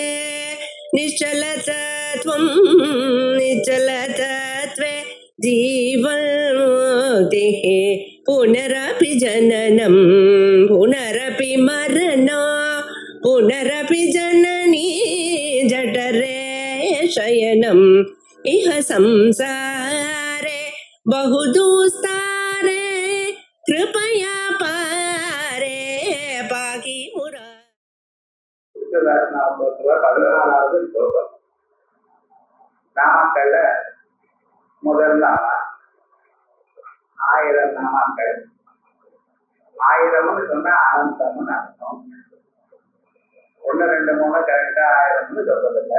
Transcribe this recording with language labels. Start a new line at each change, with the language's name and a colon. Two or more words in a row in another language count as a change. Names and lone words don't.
Sanskrit: निश्चलतत्वं निश्चलतत्वे जीवन्मुक्तिः पुनरपि जननं पुनरपि मरणं पुनरपि जननी जठरे शयनम् इह संसारे बहुदुस्तारे कृपया पारे पाहि मुरा
Tamil: 14வது ஸ்லோகம். நாமாக்கள்ல முதல் நாமா 1000 நாமாக்கள். 1000ன்னு சொன்னா அனந்தம்னு அர்த்தம். 1 2 3 கரெக்டா 1000ன்னு சொல்றதில்லை.